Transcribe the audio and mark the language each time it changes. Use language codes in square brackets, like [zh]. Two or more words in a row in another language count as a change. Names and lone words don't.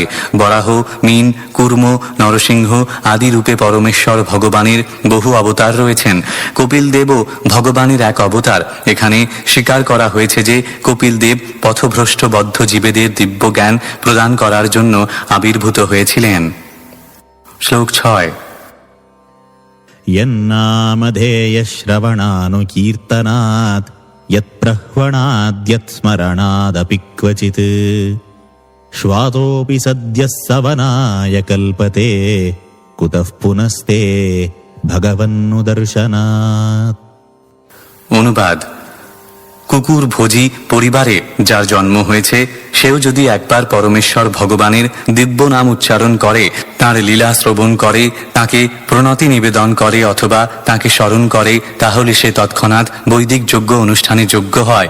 [bn] বরাহ, মীন, কুর্ম, নরসিংহ আদি রূপে পরমেশ্বর ভগবানের বহু অবতার রয়েছেন। কপিল দেবও ভগবানের এক অবতার। এখানে স্বীকার করা হয়েছে যে কপিল দেব পথভ্রষ্ট বদ্ধ জীবেদের দিব্য জ্ঞান প্রদান করার জন্য আবির্ভূত হয়েছিলেন। শ্লোক 6। [sa] यन्नामधेयश्रवणानुकीर्तनात् यत्प्रह्वणाद्यत्स्मरणादपि क्वचित् श्वातोऽपि सद्यः सवनाय कल्पते कुतः पुनस्ते भगवन्नुदर्शनात्। [bn] অনুবাদ: কুকুর ভোজী পরিবারে যার জন্ম হয়েছে সেও যদি একবার পরমেশ্বর ভগবানের দিব্য নাম উচ্চারণ করে, তাঁর লীলা শ্রবণ করে, তাকে প্রণতি নিবেদন করে অথবা তাকে স্মরণ করে, তাহলে সে তৎক্ষণাৎ বৈদিক যজ্ঞ অনুষ্ঠানে যোগ্য হয়।